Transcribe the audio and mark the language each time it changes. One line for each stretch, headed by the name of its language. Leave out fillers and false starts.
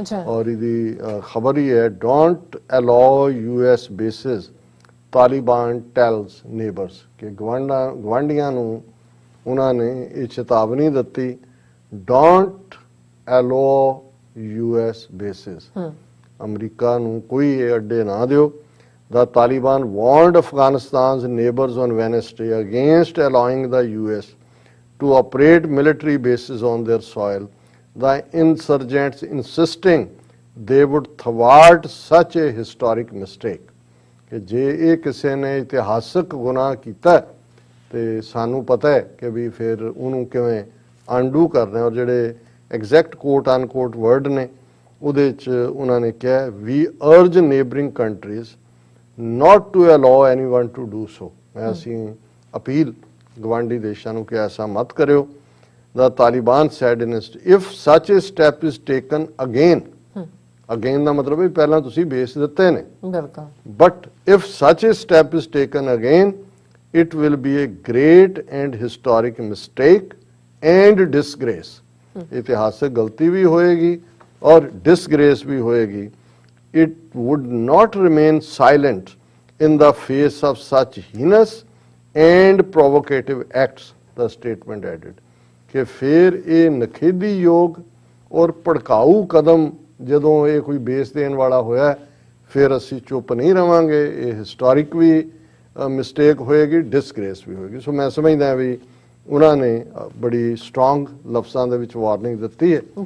Punjabi: ਔਰ ਇਹਦੀ ਖਬਰ ਹੀ ਹੈ,
English: don't allow US bases Taliban tells neighbours,
Punjabi: ਕਿ ਗਵਾਂਢੀਆਂ ਨੂੰ ਉਹਨਾਂ ਨੇ ਇਹ ਚੇਤਾਵਨੀ ਦਿੱਤੀ,
English: don't allow US bases,
Punjabi: America ਨੂੰ ਕੋਈ ਇਹ ਅੱਡੇ ਨਾ ਦਿਓ।
English: The Taliban warned Afghanistan's neighbors on Wednesday against allowing the US to operate military bases on their soil, the insurgents insisting they would thwart such a historic mistake।
Punjabi: ਕਿ ਜੇ ਇਹ ਕਿਸੇ ਨੇ ਇਤਿਹਾਸਕ ਗੁਨਾਹ ਕੀਤਾ ਤੇ ਸਾਨੂੰ ਪਤਾ ਹੈ ਕਿ ਵੀ ਫਿਰ ਉਹਨੂੰ ਕਿਵੇਂ ਅਨਡੂ ਕਰਨਾ। ਔਰ ਜਿਹੜੇ ਐਗਜ਼ੈਕਟ ਕੋਟ ਅਨਕੋਟ ਵਰਡ ਨੇ ਉਹਦੇ 'ਚ ਉਹਨਾਂ ਨੇ ਕਿਹਾ,
English: We urge neighbouring countries not to allow anyone to do so।
Punjabi: ਮੈਂ ਅਸੀਂ ਅਪੀਲ ਗਵਾਂਢੀ ਦੇਸ਼ਾਂ ਨੂੰ ਕਿ ਐਸਾ ਮਤ ਕਰਿਓ।
English: The Taliban said in if such a step is taken again, again
Punjabi: ਦਾ ਮਤਲਬ ਹੈ ਪਹਿਲਾਂ ਤੁਸੀਂ ਬੇਸ ਦਿੱਤੇ ਨੇ,
English: but if such a step is taken again, it will be a great and historic mistake and disgrace।
Punjabi: ਇਤਿਹਾਸਕ ਗਲਤੀ ਵੀ ਹੋਏਗੀ ਔਰ disgrace ਵੀ ਹੋਏਗੀ।
English: It would not remain silent in the face of such heinous and provocative acts, the statement added।
Punjabi: ਕਿ ਫਿਰ ਇਹ ਨਖੇਧੀਯੋਗ ਔਰ ਭੜਕਾਊ ਕਦਮ ਜਦੋਂ ਇਹ ਕੋਈ ਬੇਸ ਦੇਣ ਵਾਲਾ ਹੋਇਆ, ਫਿਰ ਅਸੀਂ ਚੁੱਪ ਨਹੀਂ ਰਵਾਂਗੇ। ਇਹ ਹਿਸਟੋਰਿਕ ਵੀ ਮਿਸਟੇਕ ਹੋਏਗੀ, ਡਿਸਗ੍ਰੇਸ ਵੀ ਹੋਏਗੀ। ਸੋ ਮੈਂ ਸਮਝਦਾ ਵੀ ਉਹਨਾਂ ਨੇ ਬੜੀ ਸਟਰੋਂਗ ਲਫ਼ਜ਼ਾਂ ਦੇ ਵਿੱਚ ਵਾਰਨਿੰਗ ਦਿੱਤੀ ਹੈ।